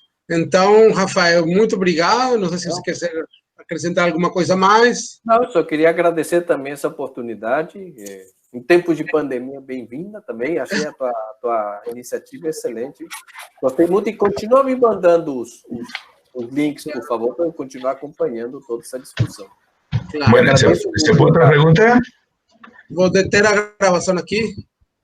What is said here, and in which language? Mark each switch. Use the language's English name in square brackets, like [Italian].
[Portuguese] Então, Rafael, muito obrigado. Não sei se você quer acrescentar alguma coisa a mais. Não, eu só queria agradecer também essa oportunidade. Em tempos de pandemia, bem-vinda também. Achei a tua iniciativa excelente. Gostei muito e continua me mandando os links, por favor, para eu continuar acompanhando toda essa discussão. [Spanish] Claro. Bueno, ¿se puede otra pregunta? [Portuguese] Vou deter a gravação aqui.